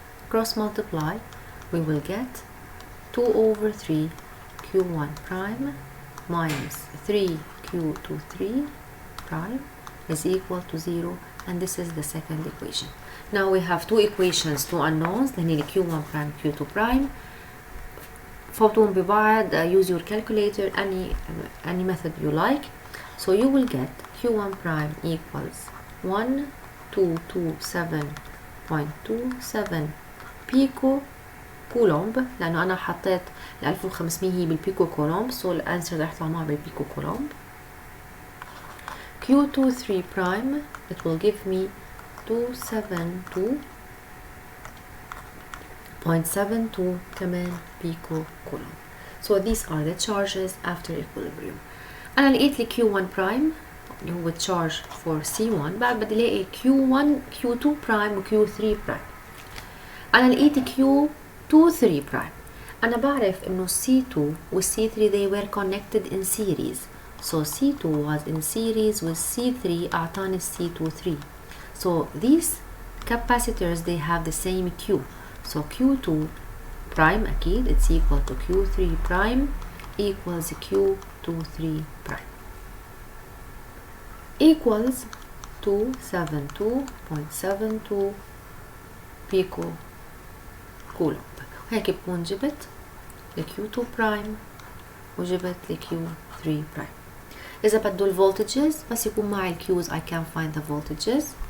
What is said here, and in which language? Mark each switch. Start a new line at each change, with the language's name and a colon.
English: Cross multiply, we will get 2 over 3 Q1 prime minus 3 Q23 prime is equal to 0, and this is the second equation. Now we have two equations, two unknowns, then Q1 prime, Q2 prime.
Arabic: فوتون ببعض,
English: use your calculator, any method you like. So you will get Q1 prime equals 1227.27 pico
Arabic: كولومب, لأنه أنا حطيت 1500 هي بالبيكو كولومب, so الأنسر رح يطلع معه بالبيكو كولومب.
English: Q23 prime, it will give me 272.72
Arabic: كمان بيكو كولومب.
English: So these are the charges after equilibrium.
Arabic: أنا لقيت لي
English: Q1 prime
Arabic: اللي هو
English: charge for C1,
Arabic: بعد بدي الاقي
English: Q1 Q2 prime و Q3 prime.
Arabic: أنا لقيت
English: Q23 prime.
Arabic: أنا بعرف إنه
English: C2 و C3 they were connected in series, so C2 was in series with C3
Arabic: أعطاني
English: C23. So these capacitors they have the same Q, so Q2 prime
Arabic: أكيد
English: it's equal to Q3 prime equals Q23 prime equals 272.72
Arabic: بيكو كولومب. هيك بكون جبت ل Q2 prime وجبت ل Q3 prime. إذا بدو الفولتجز بس يكون معي الكيوز
English: I can find the voltages.